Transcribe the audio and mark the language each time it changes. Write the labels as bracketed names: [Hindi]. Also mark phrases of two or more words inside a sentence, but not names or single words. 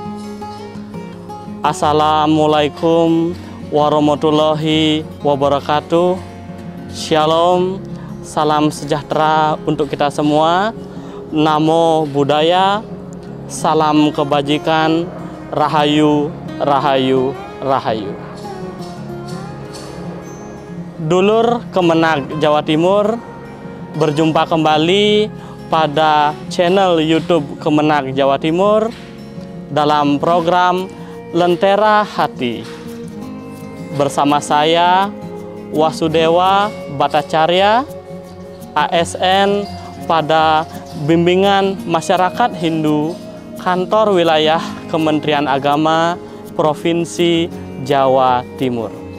[Arabic] السلام عليكم ورحمة الله وبركاته. [Indonesian] Shalom, salam sejahtera untuk kita semua. [Pali] Namo Buddhaya, [Indonesian] salam kebajikan, rahayu, rahayu, rahayu. Dulur Kemenag Jawa Timur, berjumpa kembali pada channel YouTube Kemenag Jawa Timur dalam program Lentera Hati. Bersama saya Wasudewa Bhattacharya, ASN pada Bimbingan Masyarakat Hindu, Kantor Wilayah Kementerian Agama Provinsi Jawa Timur.